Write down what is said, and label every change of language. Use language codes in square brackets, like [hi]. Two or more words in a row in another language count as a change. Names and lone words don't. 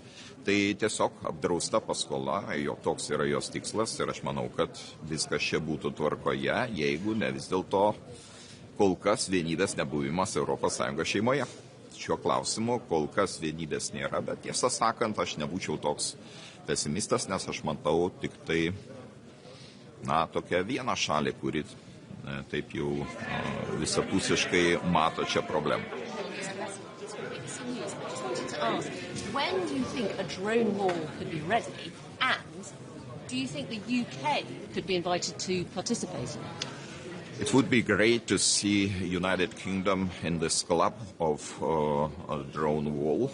[lt] Tai tiesiog apdrausta paskola, toks yra jos tikslas ir aš manau, kad viskas čia būtų tvarkoje, jeigu ne vis dėlto kol kas vienybės nebuvimas ES šeimoje. Šiuo klausimu kol kas vienybės nėra, bet tiesą sakant, aš nebūčiau toks pesimistas, nes aš matau tik tai, tokią vieną šalį, kuri taip jau visapusiškai mato čia problemą. [en] When do you think a drone war could be ready, and do you think the UK could be invited to participate in it? It would be great to see United Kingdom in this club of a drone wall.